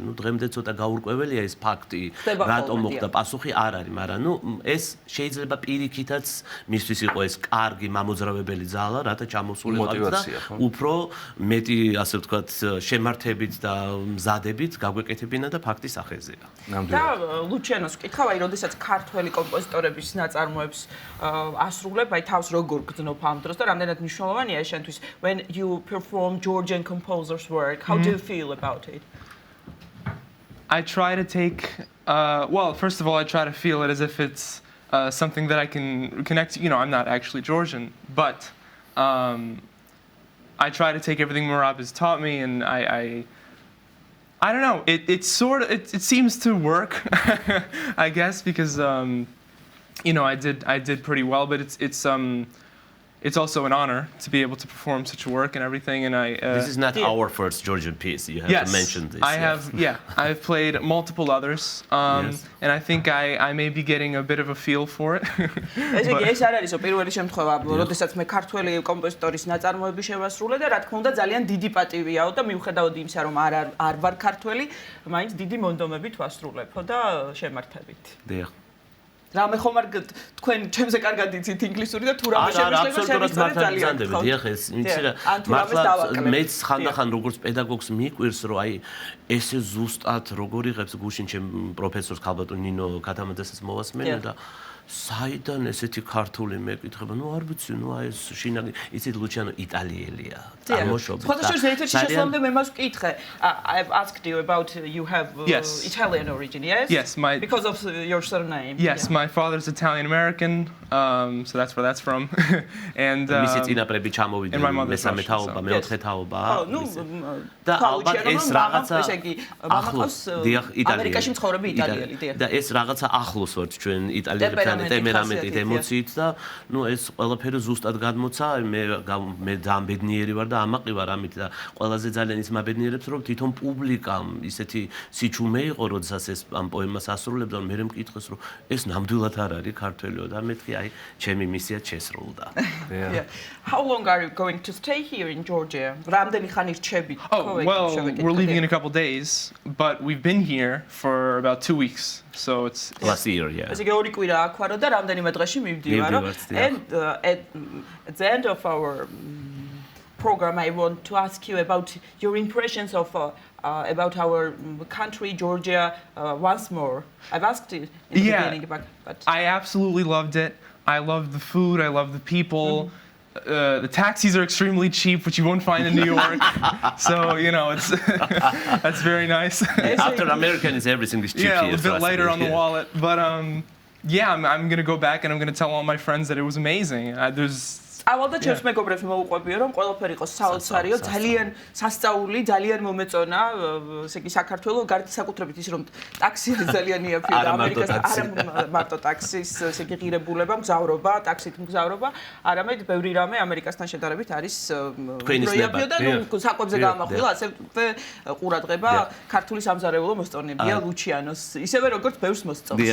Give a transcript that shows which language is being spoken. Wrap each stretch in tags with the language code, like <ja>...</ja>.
<ka>ნუ დღემდე ცოტა გაურკვეველია ეს ფაქტი, რატომ მოხდა პასუხი არ არის, მაგრამ ნუ ეს შეიძლება პირიქითაც მისთვის იყო ეს კარგი მამოძრავებელი ძალა, რათა ჩამოსულიყავით და უფრო მეტი, ასე ვთქვათ, შემართებით და მზადებით გაგვეკეთებინა და ფაქტის ახეზეა. და ლუჩიანოს ვკითხავ, აი, როდესაც ქართველი კომპოზიტორების ნაწარმოებს ასრულებ, აი თავს როგორ გძნობ ამ დროს და რამდენად მნიშვნელოვანია შენთვის</ka> <en>when you perform Georgian composers' work, how do you feel about it? I try to take well, first of all, I try to feel it as if it's something that I can connect to. You know, I'm not actually Georgian, but I try to take everything Merab has taught me, and I don't know. It sort of it seems to work, I guess, because you know I did pretty well, but it's also an honor to be able to perform such work and everything. And this is not our first Georgian piece. You have to mention this. I've played multiple others, and I think I may be getting a bit of a feel for it.</en> <ka>ეს არ არისო პირველი შემთხვევა, როდესაც მე ქართველი კომპოზიტორის ნაწარმოები შევასრულე და რა თქმა უნდა ძალიან დიდი პატივიაო და მიუხედავად იმისა რომ არ ვარ ქართველი, მაინც დიდი მონდომებით ვასრულებო და შემართებით. დიახ. რამე ხომ არ თქვენ ჩემზე კარგად იცით ინგლისური და თუ რამე შემიძლია ძალიან დიახ ეს იცი რა მართლა მეც ხანდახან როგორც პედაგოგს მიყვირს რომ აი ესე ზუსტად როგორ იღებს გუშინ ჩემ პროფესორს ქალბატონ ნინო ქათამაძესაც მოვასმენე და საიდან ესეთი ქართული მეკითხება ნუ არ ვიცი ნუ აი ეს შინაგანი იცით ლუჩიანო იტალიელია ამოშობი ხოთაშორის ერთ-ერთი შესვლამდე მე მას ვკითხე</ka> <en>I've asked you about you have Italian origin yes because of your surname yes my father's Italian American so that's where that's from and</en> <ka>მისი წინაპრები ჩამოვიდნენ მესამე თაობა მეოთხე თაობა და ალბათ ეს რაღაცა ახლოს დიახ ამერიკაში მცხოვრები იტალიელი დიახ და ეს რაღაცა ახლოს ვართ ჩვენ იტალიელებთან ტემპერამენტით ემოციით და ნუ ეს ყველაფერი ზუსტად გადმოცა მე ძალიან ბედნიერი ვარ და ამაყი ვარ ამით და ყველაზე ძალიან ის მაბედნიერებს რომ თვითონ პუბლიკამ ისეთი სიჩუმე იყო როდესაც ეს ამ პოემას ასრულებდა მე მეკითხეს რომ ეს ნამდვილად არ არის ქართველიო და მეთქი აი ჩემი მისია შესრულდა</ka> <en>How long are you going to stay here in Georgia?</en> <ka>რამდენი ხანი რჩებით?</ka> <en>Well, we're leaving in a couple days, but we've been here for about 2 weeks. So it's last year, yeah.</en> <ka>ესე იგი ორი კვირა აქ ვარო და რამდენიმე დღეში მივდივარო.</ka> <en>And at the end of our program I want to ask you about your impressions of about our country Georgia once more. I've asked it in the beginning but I absolutely loved it. I love the food, I love the people. The taxis are extremely cheap, which you won't find in New York. So, you know, it's that's very nice. After American is everything is cheap here. Yeah, a bit lighter on the wallet. But yeah, I'm going to go back and I'm going to tell all my friends that it was amazing. There's</en> <ka>სწავალ და ჩემს მეგობრებს მოუყვებიო რომ ყველაფერი იყოს საოცარიო, ძალიან სასწაული, ძალიან მომეწონა, ესე იგი საქართველოს გარდა საკუთრებით ის რომ ტაქსი ძალიან იაფია და ამერიკას არა მარტო ტაქსის ესე იგი ღირებულება, მგზავრობა, ტაქსით მგზავრობა, არამედ ბევრი რამე ამერიკასთან შედარებით არის პროიაფიო და ნუ საკვებზე გამახვილა, ასე ყურადღება ქართული სამზარეულო მოსწონებია ლუჩიანოს, ისევე როგორც ბევრს მოსწონს.</ka>